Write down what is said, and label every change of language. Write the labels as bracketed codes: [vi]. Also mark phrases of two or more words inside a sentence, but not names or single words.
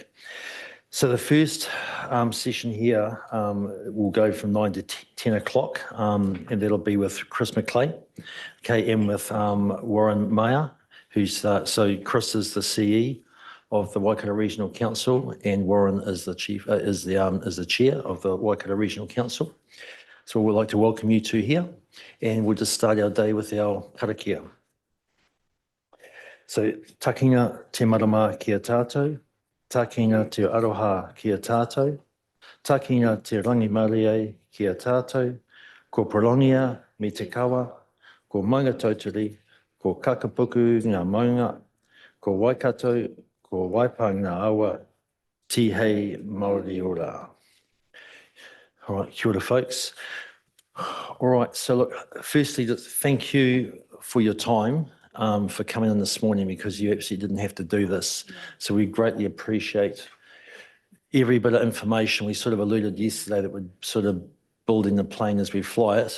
[en] So the first session here will go from 9 to 10 o'clock, and that'll be with Chris McClay, okay, and with Warren Mayer, who's so Chris is the CE of the Waikato Regional Council, and Warren is the the chair of the Waikato Regional Council. So we'd like to welcome you two here, and we'll just start our day with our karakia. [mi] So takinga te marama kia tātou. Takinga te aroha kia tātou, takinga te rangimarie kia tātou, ko Prolongia me te kawa, ko maunga tautari, ko kakapuku ngā maunga, ko Waikato, ko waipa ngā awa, tihei Māori ora. [en] All right, [mi] kia ora [en] folks. All right, so look, firstly, thank you for your time. For coming in this morning, because you actually didn't have to do this. So we greatly appreciate every bit of information. We sort of alluded yesterday that we're sort of building the plane as we fly it.